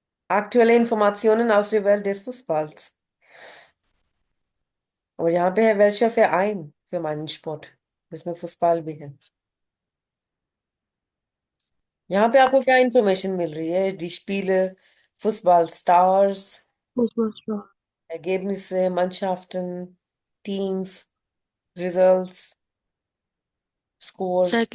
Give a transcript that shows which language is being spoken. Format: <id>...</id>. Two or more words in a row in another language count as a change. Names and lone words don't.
<de>Aktuelle Informationen aus der Welt des Fußballs.</de> <hi>और यहाँ पे है</hi> <de>welcher Verein für meinen Sport,</de> <hi>जिसमें फुटबॉल भी है। यहाँ पे आपको क्या इन्फॉर्मेशन मिल रही है?</hi> <de>Die Spiele, Fußball Stars, Ergebnisse, Mannschaften,</de> <en>Teams, Results, Scores।</en>